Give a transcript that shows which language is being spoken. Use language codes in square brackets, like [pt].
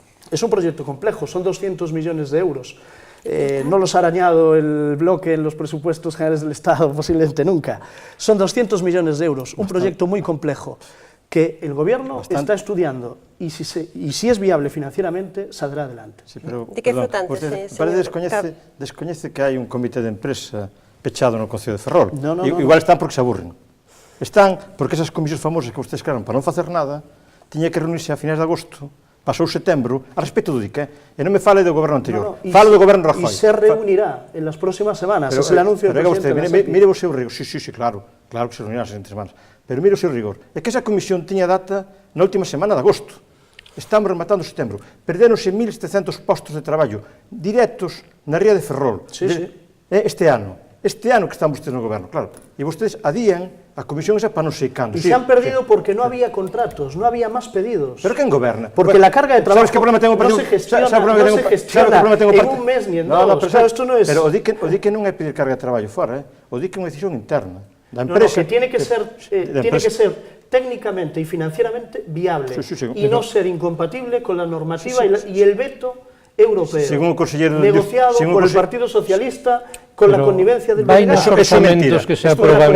[es] Es un proyecto complejo, son 200 millones de euros. No los ha arañado el bloque en los presupuestos generales del Estado, posiblemente nunca. Son 200 millones de euros, un proyecto muy complejo que el Gobierno está estudiando y si es viable financieramente, saldrá adelante. Sí, pero, dique flotante, [gl] descoñece que hai un comité de empresa pechado no Concello de Ferrol. [es] No. Igual están porque se aburren. [gl] Están porque esas comisións famosas que ustedes crearon para non facer nada, tiña que reunirse a finais de agosto, pasou setembro, a respecto do dique, e non me fale do goberno anterior, falo do goberno Rajoy. [es] E se reunirá en las próximas semanas, es el anuncio del presidente de la SEPI. [gl] Mire o seu rigor, sí, claro que se reunirá entre semanas, pero mire o seu rigor, é que esa comisión tiña data na última semana de agosto, estamos rematando setembro, perdéronse 1.700 postos de traballo directos na ría de Ferrol, este ano que están vostedes no goberno, claro, e vostedes adían a comisión esa para non sei cando. [es] Y se han perdido porque no había contratos, no había más pedidos. [gl] ¿Pero quién goberna? [es] Porque la carga de trabajo no se gestiona en un mes ni en dos. Esto no es... [gl] Pero o dique non é pedir carga de traballo fora, o dique é unha decisión interna da que empresa. [es] tiene que ser técnicamente y financieramente viable y no ser incompatible con la normativa y el veto europeo, negociado por el Partido Socialista con la connivencia del BNG. [gl] Orzamentos que se aprobaron.